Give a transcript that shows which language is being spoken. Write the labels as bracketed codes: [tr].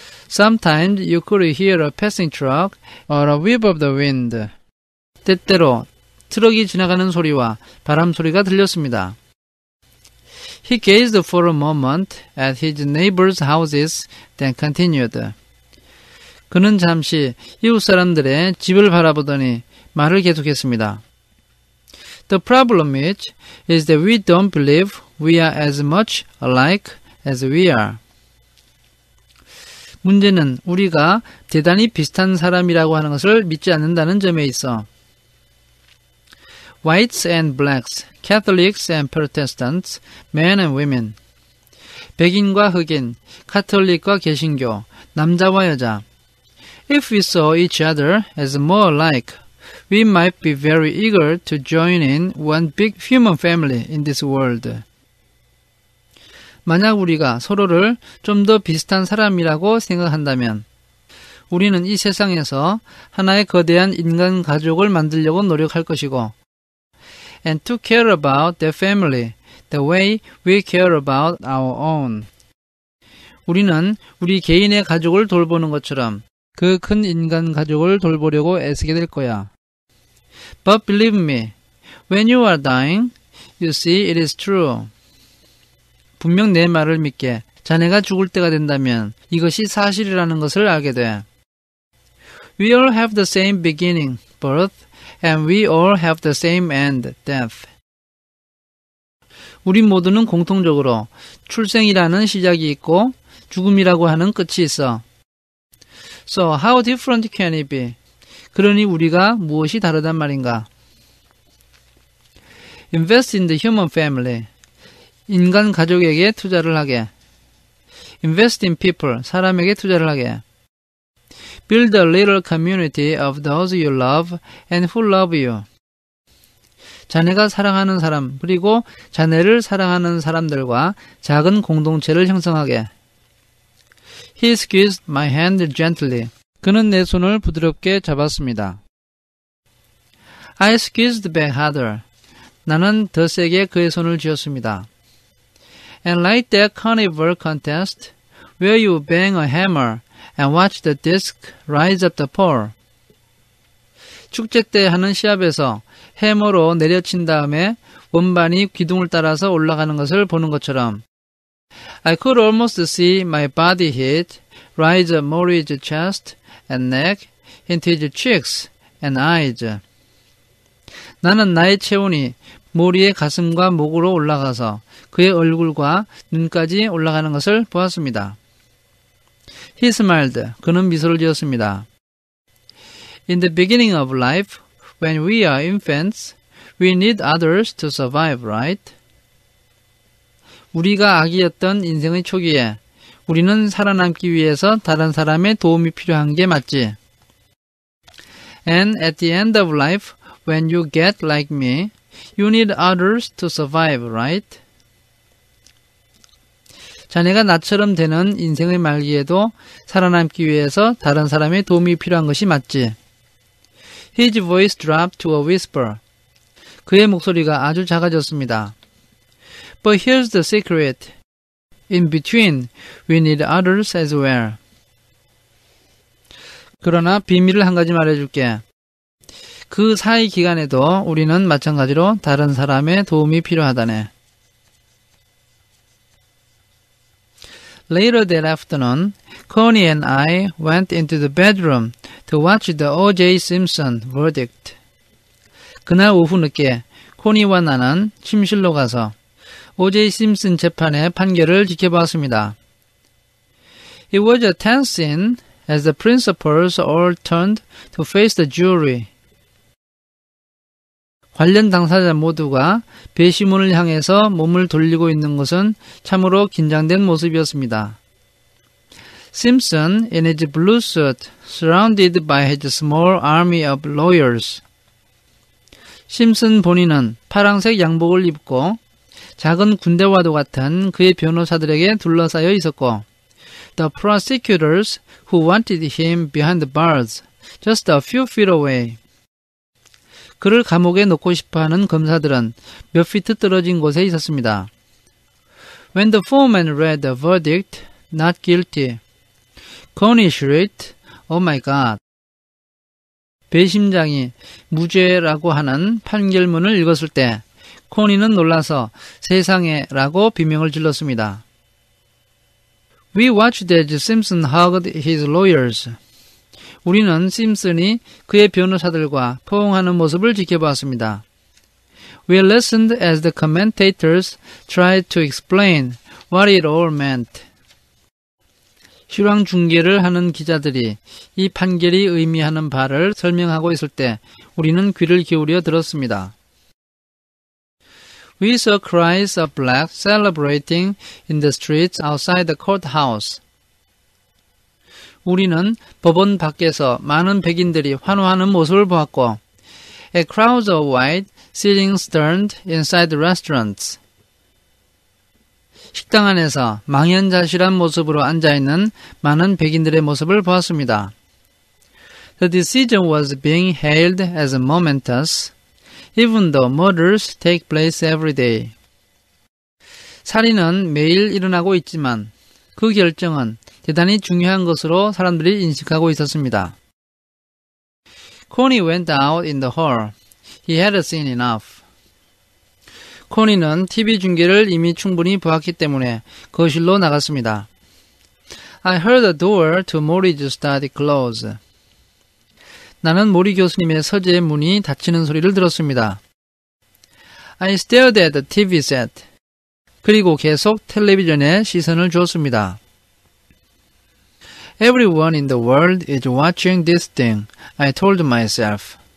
[en] Sometimes you could hear a passing truck or a whip of the wind. [ko] 때때로 트럭이 지나가는 소리와 바람 소리가 들렸습니다. [en] He gazed for a moment at his neighbors' houses, then continued. [ko] 그는 잠시 이웃 사람들의 집을 바라보더니 말을 계속했습니다. [en] The problem is that we don't believe we are as much alike as we are. [ko] 문제는 우리가 대단히 비슷한 사람이라고 하는 것을 믿지 않는다는 점에 있어. [en] Whites and blacks, Catholics and Protestants, men and women. [ko] 백인과 흑인, 카톨릭과 개신교, 남자와 여자. [en] If we saw each other as more alike, we might be very eager to join in one big human family in this world. [ko] 만약 우리가 서로를 좀 더 비슷한 사람이라고 생각한다면 우리는 이 세상에서 하나의 거대한 인간 가족을 만들려고 노력할 것이고 [en] and to care about their family the way we care about our own. [ko] 우리는 우리 개인의 가족을 돌보는 것처럼 그 큰 인간 가족을 돌보려고 애쓰게 될 거야. [en] But believe me, when you are dying, you see it is true. [ko] 분명 내 말을 믿게. 자네가 죽을 때가 된다면 이것이 사실이라는 것을 알게 돼. [en] We all have the same beginning, birth, and we all have the same end, death. [ko] 우리 모두는 공통적으로 출생이라는 시작이 있고 죽음이라고 하는 끝이 있어. [en] So how different can it be? [ko] 그러니 우리가 무엇이 다르단 말인가? [en] Invest in the human family. [ko] 인간 가족에게 투자를 하게. [en] Invest in people. [ko] 사람에게 투자를 하게. [en] Build a little community of those you love and who love you. [ko] 자네가 사랑하는 사람 그리고 자네를 사랑하는 사람들과 작은 공동체를 형성하게. [en] He squeezed my hand gently. [ko] 그는 내 손을 부드럽게 잡았습니다. [en] I squeezed back harder. [ko] 나는 더 세게 그의 손을 쥐었습니다. [en] And like that carnival contest, where you bang a hammer and watch the disc rise up the pole. [ko] 축제 때 하는 시합에서 해머로 내려친 다음에 원반이 기둥을 따라서 올라가는 것을 보는 것처럼 [en] I could almost see my body heat rise up Maury's chest and neck into his cheeks and eyes. [ko] 나는 나의 체온이 모리의 가슴과 목으로 올라가서 그의 얼굴과 눈까지 올라가는 것을 보았습니다. [en] He smiled. [ko] 그는 미소를 지었습니다. [en] In the beginning of life, when we are infants, we need others to survive, right? [ko] 우리가 아기였던 인생의 초기에 우리는 살아남기 위해서 다른 사람의 도움이 필요한 게 맞지. [en] And at the end of life, when you get like me, you need others to survive, right? [ko] 자네가 나처럼 되는 인생의 말기에도 살아남기 위해서 다른 사람의 도움이 필요한 것이 맞지. [en] His voice dropped to a whisper. [ko] 그의 목소리가 아주 작아졌습니다. [en] But here's the secret. In between, we need others as well. [ko] 그러나 비밀을 한 가지 말해줄게. 그 사이 기간에도 우리는 마찬가지로 다른 사람의 도움이 필요하다네. [en] Later that afternoon, Connie and I went into the bedroom to watch the O.J. Simpson verdict. [ko] 그날 오후 늦게 코니와 나는 침실로 가서 O.J. 심슨 재판의 판결을 지켜보았습니다. [en] It was a tense scene as the principals all turned to face the jury. [ko] 관련 당사자 모두가 배심원을 향해서 몸을 돌리고 있는 것은 참으로 긴장된 모습이었습니다. [en] Simpson, in his blue suit, surrounded by his small army of lawyers. [ko] 심슨 본인은 파란색 양복을 입고 작은 군대와도 같은 그의 변호사들에게 둘러싸여 있었고 [en] The prosecutors who wanted him behind the bars, just a few feet away. [ko] 그를 감옥에 넣고 싶어하는 검사들은 몇 피트 떨어진 곳에 있었습니다. [en] When the foreman read the verdict, not guilty, Connie shrieked, Oh my God. [ko] 배심장이 무죄라고 하는 판결문을 읽었을 때 코니는 놀라서 세상에 라고 비명을 질렀습니다. [en] We watched as Simpson hugged his lawyers. [ko] 우리는 심슨이 그의 변호사들과 포옹하는 모습을 지켜보았습니다. [en] We listened as the commentators tried to explain what it all meant. [ko] 실황 중계를 하는 기자들이 이 판결이 의미하는 바를 설명하고 있을 때 우리는 귀를 기울여 들었습니다. [en] We saw crowds of blacks celebrating in the streets outside the courthouse. [ko] 우리는 법원 밖에서 많은 백인들이 환호하는 모습을 보았고, [en] a crowd of white sitting stern inside the restaurants. [ko] 식당 안에서 망연자실한 모습으로 앉아있는 많은 백인들의 모습을 보았습니다. [en] The decision was being hailed as momentous, even though murders take place every day. [ko] 살인은 매일 일어나고 있지만 그 결정은 대단히 중요한 것으로 사람들이 인식하고 있었습니다. [en] Connie went out in the hall. He had seen enough. [ko] 코니는 TV 중계를 이미 충분히 보았기 때문에 거실로 나갔습니다. [en] I heard the door to Mori's study close. [ko] 나는 모리 교수님의 서재의 문이 닫히는 소리를 들었습니다. [en] I stared at the TV set. [ko] 그리고 계속 텔레비전에 시선을 주었습니다. [en] Everyone in the world is watching this thing, I told myself.